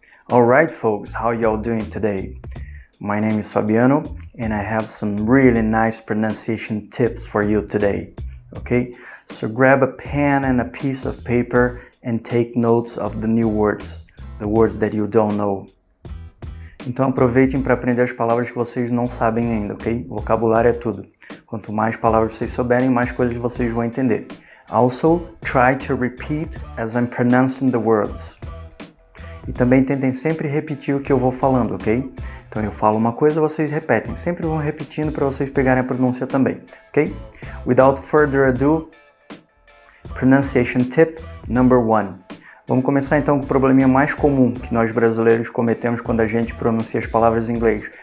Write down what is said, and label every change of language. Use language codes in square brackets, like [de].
[en] Alright folks, how y'all doing today? My name is Fabiano and I have some really nice pronunciation tips for you today. Okay? So grab a pen and a piece of paper and take notes of the new words, the words that you don't know. [pt] Então aproveitem para aprender as palavras que vocês não sabem ainda, ok? Vocabulário é tudo. Quanto mais palavras vocês souberem, mais coisas vocês vão entender. [en] Also, try to repeat as I'm pronouncing the words. [pt] E também tentem sempre repetir o que eu vou falando, ok? Então eu falo uma coisa, vocês repetem. Sempre vão repetindo para vocês pegarem a pronúncia também, ok? [en] Without further ado, pronunciation tip number 1. [pt] Vamos começar então com o probleminha mais comum que nós brasileiros cometemos quando a gente pronuncia as palavras em inglês.